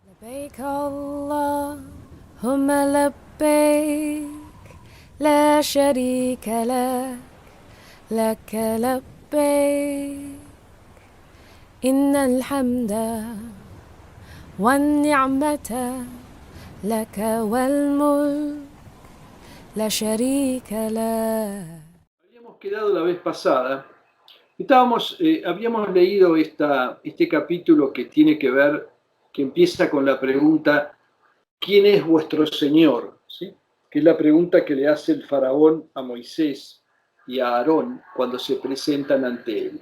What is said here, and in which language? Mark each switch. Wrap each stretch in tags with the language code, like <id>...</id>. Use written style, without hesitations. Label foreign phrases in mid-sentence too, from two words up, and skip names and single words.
<ar>لبيك اللهم لبيك لا شريك لك لك لبيك إن الحمد والنعمة لك والملك لا شريك لك.</ar> <es>Habíamos quedado la vez pasada, habíamos leído este capítulo que tiene que ver, que empieza con la pregunta, ¿quién es vuestro Señor? ¿Sí? Que es la pregunta que le hace el faraón a Moisés y a Aarón cuando se presentan ante él.</es>